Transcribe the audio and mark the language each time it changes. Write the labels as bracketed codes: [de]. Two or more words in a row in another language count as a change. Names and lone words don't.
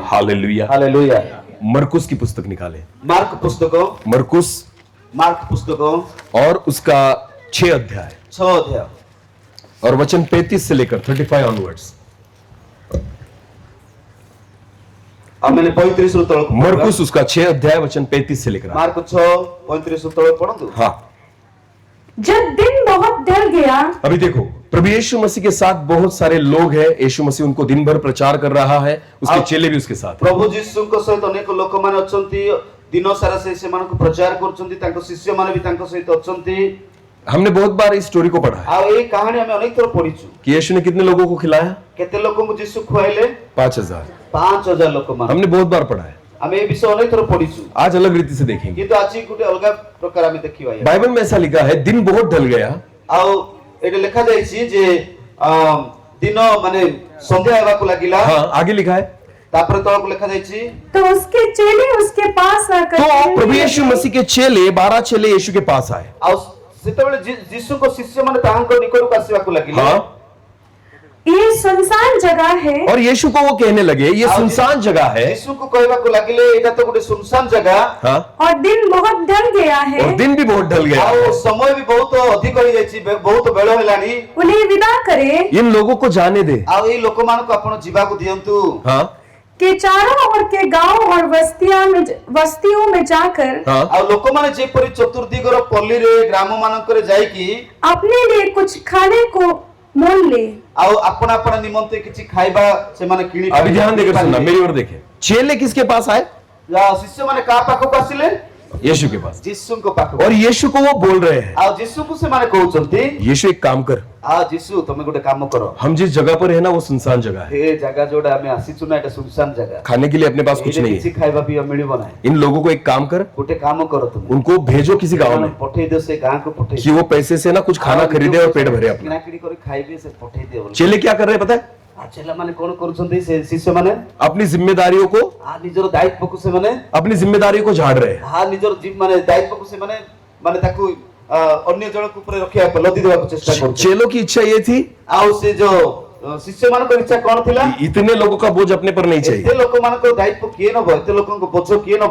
[hi] हालेलुया। हालेलुया। मरकुस की पुस्तक निकाले। [or] ମାର୍କ ପୁସ୍ତକ ମାର୍କ ପୁସ୍ତକ [hi] और उसका 6 अध्याय 6 अध्याय और वचन 35 से लेकर 35 ऑनवर्ड्स। [or] ଆଉ ମାନେ 35 ରୁ ତଳକୁ [hi] मरकुस उसका 6 अध्याय वचन 35 से लिख रहा है। [or] ମାର୍କ 6:35 ରୁ ତଳକୁ ପଢନ୍ତୁ। [hi] हाँ, जब दिन बहुत ढल गया, अभी देखो प्रभु यीशु मसीह के साथ बहुत सारे लोग हैं। यीशु मसीह उनको दिन भर प्रचार कर रहा है, उसके चेले भी उसके साथ हैं। [or] ପ୍ରଭୁ ଯୀଶୁଙ୍କ ସହିତ ଅନେକ ଲୋକମାନେ ଅଛନ୍ତି, ଦିନ ସାରା ସେମାନଙ୍କୁ ପ୍ରଚାର କରୁଛନ୍ତି, ତାଙ୍କ ଶିଷ୍ୟମାନେ ବି ତାଙ୍କ ସହିତ ଅଛନ୍ତି। [hi] हमने बहुत बार इस स्टोरी को पढ़ा है [or] ଆଉ ଏଇ କାହାଣୀ ଆମେ ଅନେକ ଥର ପଢିଛୁ [hi] कि यीशु ने कितने लोगों को खिलाया? [or] କେତେ ଲୋକଙ୍କୁ ଯୀଶୁ ଖୁଆଇଲେ? [hi] 5000। [or] 5000 ଲୋକମାନଙ୍କୁ। [hi] हमने बहुत बार पढ़ा है, [or] ଆମେ ଏ ବିଷୟ ଅନେକ ଥର ପଢିଛୁ, [hi] आज अलग रीति से देखेंगे। [or] କିନ୍ତୁ ଆଜି ଗୋଟେ ଅଲଗା ପ୍ରକାର ଆମେ ଦେଖିବା। [hi] बाइबल में ऐसा लिखा है, दिन बहुत ढल गया। [or] ଆଉ ଏଠି ଲେଖା ଯାଇଛି ଯେ ଦିନ ମାନେ ସନ୍ଧ୍ୟା ହେବାକୁ ଲାଗିଲା। [hi] हाँ, आगे लिखा है [or] ତାପରେ ତଳକୁ ଲେଖା ଯାଇଛି [hi] तो उसके चेले उसके पास आकर तो कहने प्रभु लगे, यीशु मसीह के चेले 12 चेले यीशु के पास आए। [or] ଆଉ ସେତେବେଳେ ଯୀଶୁଙ୍କ ଶିଷ୍ୟମାନେ ତାହାଙ୍କ ନିକଟକୁ ଆସିବାକୁ ଲାଗିଲେ। [hi] हाँ, ये सुनसान जगह है और यीशु को वो कहने लगे ये सुनसान जगह है। [or] ଯୀଶୁଙ୍କୁ କହିବାକୁ ଲାଗିଲେ ଏଇଟା ତ ଗୋଟେ ସୁନସାନ ଜାଗା [hi] हाँ, और दिन बहुत ढल गया है। और दिन भी बहुत ढल गया [or] ଆଉ [hi] है। [or] ସମୟ ବି ବହୁତ ଅଧିକ ହେଇଯାଇଛି, ବହୁତ ବେଳ ହେଲାଣି। [hi] उन्हें विदा करे इन लोगों को जाने दे। [or] ଆଉ ଏଇ ଲୋକମାନଙ୍କୁ ଆପଣ ଯିବାକୁ ଦିଅନ୍ତୁ। [hi] हाँ, कि चारों ओर के गांव और बस्तियों में जाकर हाँ, [or] ଆଉ ଲୋକମାନେ ଯେପରି ଚତୁର୍ଦିଗର ପଲ୍ଲୀରେ ଗ୍ରାମ ମାନଙ୍କରେ ଯାଇକି [hi] अपने लिए कुछ खाने को मोल ले। [or] ଆଉ ଆପଣ ଆପଣ ନିମନ୍ତେ କିଛି ଖାଇବା ସେମାନେ କିଣି [hi] अभी ध्यान देकर सुनना, मेरी ओर देखें। चेले किसके पास आए? [or] ଶିଷ୍ୟମାନେ କାହା ପାଖକୁ ଆସିଲେ? [hi] यीशु के पास। [or] ଯୀଶୁଙ୍କ ପାଖକୁ। [hi] और यीशु को वो बोल रहे हैं, [or] ଆଉ ଯୀଶୁଙ୍କୁ ସେମାନେ କହୁଛନ୍ତି [hi] यीशु एक काम कर, [or] ଆଉ ଯୀଶୁ ତମେ ଗୋଟେ କାମ କର, [hi] हम जिस जगह पर है ना वो सुनसान जगह है, [or] ଏ ଜାଗା ଯୋଉଟା ଆମେ ଆସିଛୁ ନା ଏଟା ସୁନସାନ ଜାଗା, [hi] खाने के लिए अपने पास कुछ [or] ଏଇଠି [hi] नहीं [or] କିଛି [hi] है। [or] ଖାଇବା ପିଇବା ମିଳିବ ନାହିଁ। [hi] इन लोगों को एक काम कर, [or] ଗୋଟେ କାମ କର ତୁମେ, [hi] उनको भेजो किसी गांव में [or] ପଠେଇ ଦିଅ, ସେ ଗାଁକୁ ପଠେଇ [hi] कि वो पैसे से ना कुछ खाना खरीदे और पेट भरे अपना। [or] କିଣାକିଣି କରି ଖାଇବେ, ସେ ପଠେଇ ଦିଅ ବୋଲି। [hi] चेले क्या कर रहे हैं पता है? [or] ପିଲାମାନେ କଣ କରୁଛନ୍ତି? ସେ ଶିଷ୍ୟମାନେ [hi] अपनी जिम्मेदारियों को [or] ନିଜର ଦାୟିତ୍ୱକୁ ସେମାନେ [hi] अपनी जिम्मेदारियों को झाड़ रहे हैं। [or] ନିଜର ମାନେ ଦାୟିତ୍ୱକୁ ସେମାନେ ମାନେ ତାକୁ ଅନ୍ୟ ଜଣଙ୍କ ଉପରେ ରଖିବା ପାଇଁ ଲଦି ଦେବାକୁ ଚେଷ୍ଟା କରୁଛନ୍ତି। [hi] चेलों की इच्छा ये थी [or] ଆଉ ସେ ଯୋଉ ଶିଷ୍ୟମାନଙ୍କର ଇଚ୍ଛା କଣ ଥିଲା? [hi] इतने लोगों का बोझ अपने पर नहीं [or] ଏତେ [hi] चाहिए। [or] ଲୋକମାନଙ୍କର ଦାୟିତ୍ୱ କିଏ ନବ? ଏତେ ଲୋକଙ୍କ ବୋଝ କିଏ ନବ?